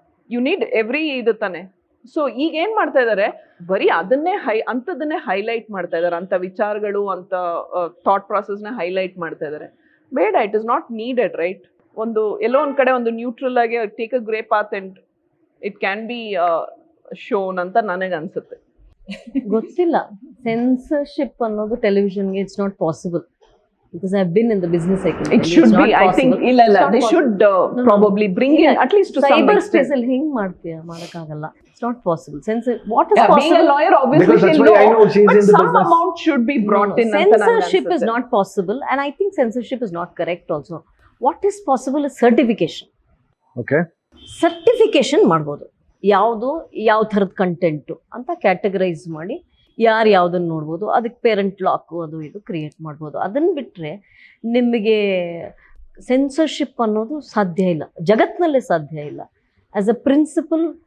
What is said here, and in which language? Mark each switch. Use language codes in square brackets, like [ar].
[kn] You need every ಇದು ತಾನೆ. So ಈಗ ಏನ್ ಮಾಡ್ತಾ ಇದಾರೆ, ಬರೀ ಅದನ್ನೇ ಅಂಥದನ್ನೇ ಹೈಲೈಟ್ ಮಾಡ್ತಾ ಇದಾರೆ, ಅಂತ ವಿಚಾರಗಳು, ಅಂತ ಥಾಟ್ ಪ್ರಾಸೆಸ್ನ ಹೈಲೈಟ್ ಮಾಡ್ತಾ ಇದಾರೆ. ಬೇಡ, [en] It is not needed, right? [kn] ಒಂದು ಎಲ್ಲೋ ಒಂದ್ ಕಡೆ ಒಂದು ನ್ಯೂಟ್ರಲ್ ಆಗಿ [en] take a grey path and it can be shown [kn] ಅಂತ ನನಗೆ ಅನ್ಸುತ್ತೆ. ಗೊತ್ತಿಲ್ಲ, ಸೆನ್ಸರ್ಶಿಪ್ ಅನ್ನೋದು ಟೆಲಿವಿಷನ್ಗೆ [en] It's not possible. Because I've been in the business cycle. It should be, I think. They should probably bring in at least to some extent. [kn] Cyberspace ಅಲ್ಲಿ ಹೆಂಗ್ ಮಾಡ್ತೀಯಾ? ಮಾಡಕ್ಕಾಗಲ್ಲ. [en] It's not possible. What is possible? Being a lawyer, obviously, she'll know. But some amount should be brought in. Censorship is not possible, and I think censorship is not correct also. What is possible is certification. Okay. [kn] Certification ಮಾಡ್ಬೋದು. ಯಾವುದು ಯಾವ ಥರದ content ಅಂತ categorise ಮಾಡಿ ಯಾರು ಯಾವುದನ್ನು ನೋಡ್ಬೋದು, ಅದಕ್ಕೆ ಪೇರೆಂಟ್ ಲಾಕು ಅದು ಇದು ಕ್ರಿಯೇಟ್ ಮಾಡ್ಬೋದು. ಅದನ್ನು ಬಿಟ್ಟರೆ ನಿಮಗೆ ಸೆನ್ಸರ್ಶಿಪ್ ಅನ್ನೋದು ಸಾಧ್ಯ ಇಲ್ಲ, ಜಗತ್ತಿನಲ್ಲೇ ಸಾಧ್ಯ ಇಲ್ಲ. [en] as a principle